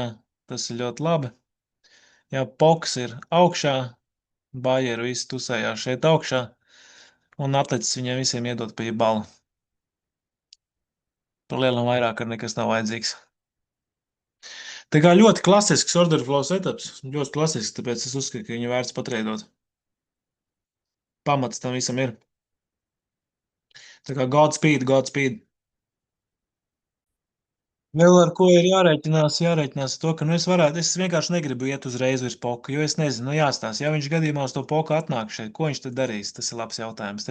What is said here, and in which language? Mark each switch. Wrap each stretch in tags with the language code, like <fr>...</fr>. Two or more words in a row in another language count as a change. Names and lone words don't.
<lv>Tas ir ļoti labi. Jā, poks ir augšā. Buyer visi tusējās šeit augšā. Un atlicis viņiem visiem iedot pa jebalu. Par lielam vairāk ar nekas nav vajadzīgs. Tā kā ļoti klasisks</lv> <en>order flow setups.</en> <lv>Ļoti klasisks, tāpēc es uzskatu, ka viņu vērts patreidot. Pamats tam visam ir. Tā kā Godspeed. Vēl ar ko ir jārēķinās to, ka, es vienkārši negribu iet uzreiz virs poka, jo es nezinu, jāstāsta, ja viņš gadījumā uz to poka atnāk šeit, ko viņš tad darīs, tas ir labs jautājums.</lv>